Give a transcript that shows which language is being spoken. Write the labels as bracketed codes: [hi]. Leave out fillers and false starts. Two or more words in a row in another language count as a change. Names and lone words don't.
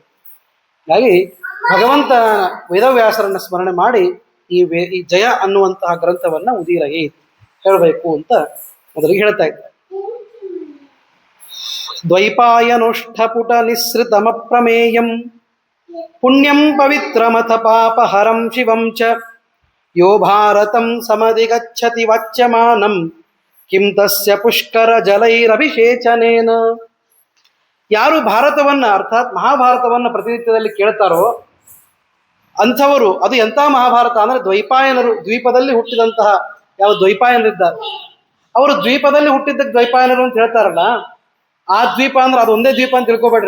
[kn] ಹಾಗಾಗಿ ಭಗವಂತ ವೇದವ್ಯಾಸರನ್ನು ಸ್ಮರಣೆ ಮಾಡಿ ಈ ಜಯ ಅನ್ನುವಂತಹ ಗ್ರಂಥವನ್ನು ಉದೀರಗೆ ಹೇಳಬೇಕು ಅಂತ ಮೊದಲಿಗೆ ಹೇಳ್ತಾ ಇದ್ದಾರೆ. [sa] ದ್ವೈಪಾಯನೋಷ್ಠಪುಟ ನಿಸ್ಸೃತಮಪ್ರಮೇಯಂ ಪುಣ್ಯಂ ಪವಿತ್ರಮಥ ಪಾಪಹರಂ ಶಿವಂ ಚ ಯೋ ಭಾರತಂ ಸಮಧಿಗಚ್ಚತಿ ವಾಚ್ಯಮಾನಂ ಕಿಂ ತಸ್ಯ ಪುಷ್ಕರ ಜಲೈರಭಿಷೇಚನೇನ. [kn] ಯಾರು ಭಾರತವನ್ನ ಅರ್ಥಾತ್ ಮಹಾಭಾರತವನ್ನು ಪ್ರತಿನಿತ್ಯದಲ್ಲಿ ಕೇಳ್ತಾರೋ ಅಂಥವರು, ಅದು ಎಂಥ ಮಹಾಭಾರತ ಅಂದರೆ ದ್ವೈಪಾಯನರು, ದ್ವೀಪದಲ್ಲಿ ಹುಟ್ಟಿದಂತಹ ಯಾವ ದ್ವೈಪಾಯನರಿದ್ದಾರೆ ಅವರು ದ್ವೀಪದಲ್ಲಿ ಹುಟ್ಟಿದ್ದಕ್ಕೆ ದ್ವೈಪಾಯನರು ಅಂತ ಹೇಳ್ತಾರಲ್ಲ, ಆ ದ್ವೀಪ ಅಂದ್ರೆ ಅದು ಒಂದೇ ದ್ವೀಪ ಅಂತ ತಿಳ್ಕೊಬೇಡ್ರಿ.